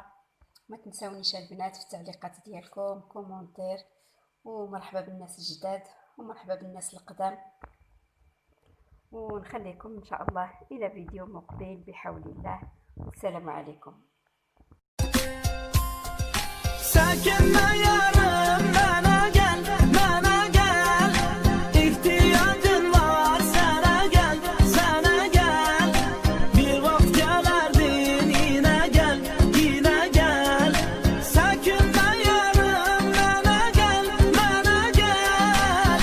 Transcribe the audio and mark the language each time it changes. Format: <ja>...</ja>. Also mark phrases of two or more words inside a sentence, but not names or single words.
<ar>ما تنساونيش البنات في التعليقات ديالكم كومونتير، ومرحبا بالناس الجداد ومرحبا بالناس القدام، ونخليكم ان شاء الله الى فيديو مقبل بحول الله. والسلام عليكم.</ar> <tr>ساكننا yarım bana gel, bana gel. İhtiyacın var sana gel, sana gel. Bir vakit gelerdin yine gel, yine gel. Sakinna yarım bana gel, bana gel.</tr>